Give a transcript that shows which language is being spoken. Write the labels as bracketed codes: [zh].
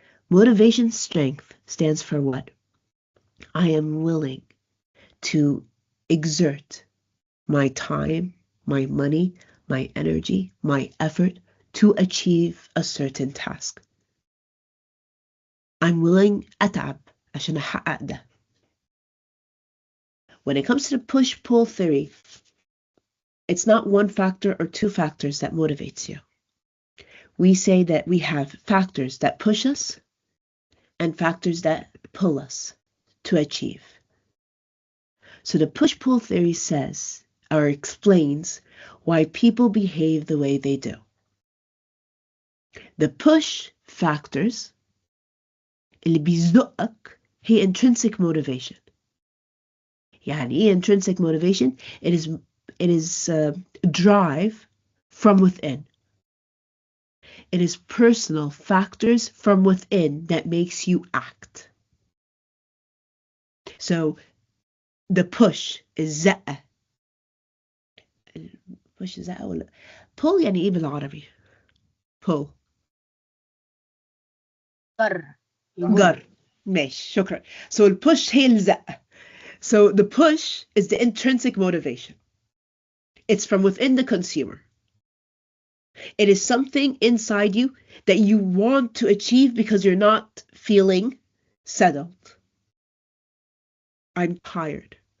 [en] Motivation strength stands for what? I am willing to exert my time, my money, my energy, my effort to achieve a certain task. I'm willing [ar] أتعب عشان أحقق ده. [en] When it comes to the push-pull theory, it's not one factor or two factors that motivates you. We say that we have factors that push us and factors that pull us to achieve. So the push-pull theory says or explains why people behave the way they do. The push factors [ar] اللي بيزقك هي [en] intrinsic motivation. [ar] يعني إيه [en] intrinsic motivation? It is drive from within. It is personal factors from within that makes you act. So the push is زقة. [ar] push زقة ولا pull يعني إيه بالعربي؟ pull. جر. ماشي شكرا. [en] So the push [ar] هي الزقة. [en] So the push is the intrinsic motivation. It's from within the consumer. It is something inside you that you want to achieve because you're not feeling settled. I'm tired.